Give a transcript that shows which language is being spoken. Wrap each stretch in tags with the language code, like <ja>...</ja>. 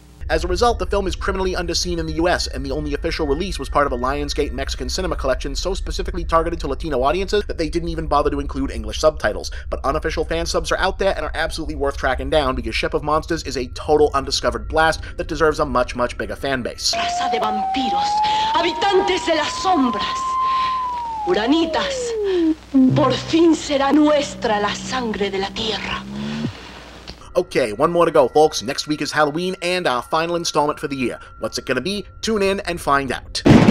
<en>As a result, the film is criminally underseen in the US, and the only official release was part of a Lionsgate Mexican cinema collection so specifically targeted to Latino audiences that they didn't even bother to include English subtitles. But unofficial fan subs are out there and are absolutely worth tracking down, because Ship of Monsters is a total undiscovered blast that deserves a much, much bigger fan base.</en> <es>Raza de vampiros, habitantes de las sombras, uranitas, por fin será nuestra la sangre de la tierra.</es> <en>Okay, one more to go, folks. Next week is Halloween and our final installment for the year. What's it gonna be? Tune in and find out.</en>